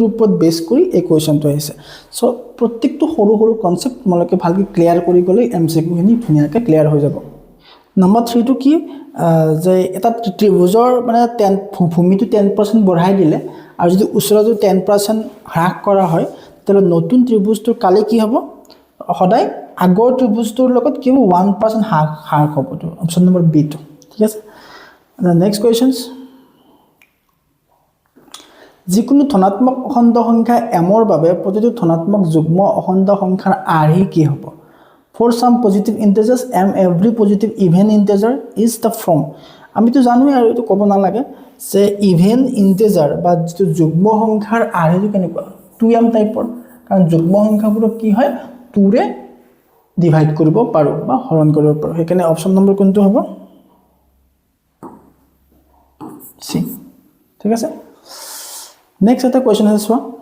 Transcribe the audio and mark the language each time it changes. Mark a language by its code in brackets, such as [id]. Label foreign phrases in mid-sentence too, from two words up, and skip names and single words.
[as] ওপৰত বেস কৰি এই কোৱেশ্চনটো আহিছে সো প্ৰত্যেকটো সৰু সৰু কনসেপ্ট তোমালোকে ভালকৈ ক্লিয়াৰ কৰি গলে এমসিকিউ খিনি ধুনীয়াকৈ ক্লিয়াৰ হৈ যাব নম্বৰ 3 টো কি যে এটা ত্ৰিভুজৰ মানে 10 ভূমিটো 10% বঢ়াই দিলে আৰু যদি উচ্চতাটো 10% হ্ৰাস কৰা হয় তেলে নতুন ত্ৰিভুজটোৰ কালে কি হ'ব সদায় আগৰ ত্ৰিভুজটোৰ লগত কি 1% হ্ৰাস হ'ব তো [en] option number B [as] টো ঠিক আছে [en] next questions [as] যিকোনো ধনাত্মক অখণ্ড সংখ্যা m ৰ বাবে প্ৰতিটো ধনাত্মক যুগ্ম অখণ্ড সংখ্যাৰ আৰ্হি কি হ'ব [en] For some positive integers, m every positive even integer is the form. [as] আমি তো জানো আৰু এটো ক'ব না লাগে যে [en] even integer [as] বা যেটো যুগ্ম সংখ্যাৰ আৰ্হিটো কেনেকুৱা 2m টাইপৰ কাৰণ যুগ্ম সংখ্যাবোৰক কি হয় 2 ৰে ডিভাইড কৰিব পাৰো বা হৰণ কৰিব পাৰো হেকানে [en] option number [as] কোনটো হ'ব সি ঠিক আছে নেক্সট এটা কোৱেশ্চন আছে চোৱা